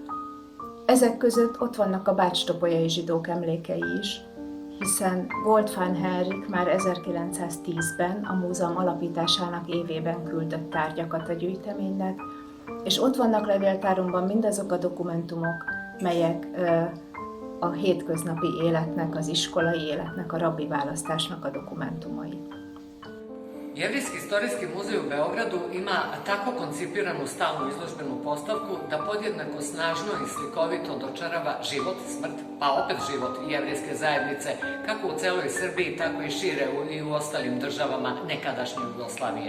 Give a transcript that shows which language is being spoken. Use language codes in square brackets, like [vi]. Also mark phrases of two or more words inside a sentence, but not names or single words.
[hu] Ezek között ott vannak a bács-topolyai zsidók emlékei is, hiszen Goldfán Henrik már 1910-ben a múzeum alapításának évében küldött tárgyakat a gyűjteménynek, és ott vannak levéltárunkban mindazok a dokumentumok, melyek a hétköznapi életnek, az iskolai életnek, a rabbi választásnak a dokumentumai. [sr] Jevrijski istorijski muzej u Beogradu ima tako koncipiranu stalnu izložbenu postavku da podjednako snažno i slikovito dočarava život, smrt, pa opet život jevrijske zajednice, kako u celoj Srbiji, tako i šire i u ostalim državama nekadašnje Jugoslavije.